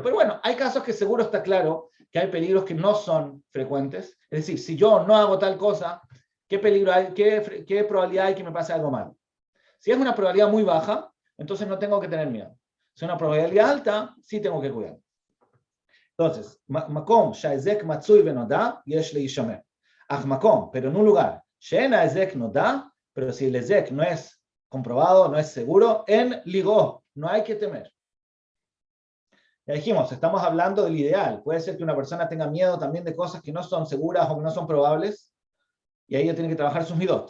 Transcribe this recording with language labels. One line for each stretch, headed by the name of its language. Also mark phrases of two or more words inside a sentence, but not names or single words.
Spanish: Pero bueno, hay casos que seguro está claro que hay peligros que no son frecuentes. Es decir, si yo no hago tal cosa, ¿qué peligro hay? ¿Qué probabilidad hay que me pase algo malo? Si es una probabilidad muy baja, entonces no tengo que tener miedo. Si es una probabilidad alta, sí tengo que cuidar. Entonces,
Hebrew: מקום שהיזק מצוי ונודע יש להישמר. אך מקום,
Spanish: pero en un lugar,
Hebrew: שאין היזק נודע,
Spanish: pero si el ezek no es comprobado, no es seguro, en ligó, no hay que temer. Ya dijimos, estamos hablando del ideal. Puede ser que una persona tenga miedo también de cosas que no son seguras o que no son probables, y ahí ella tiene que trabajar sus midot.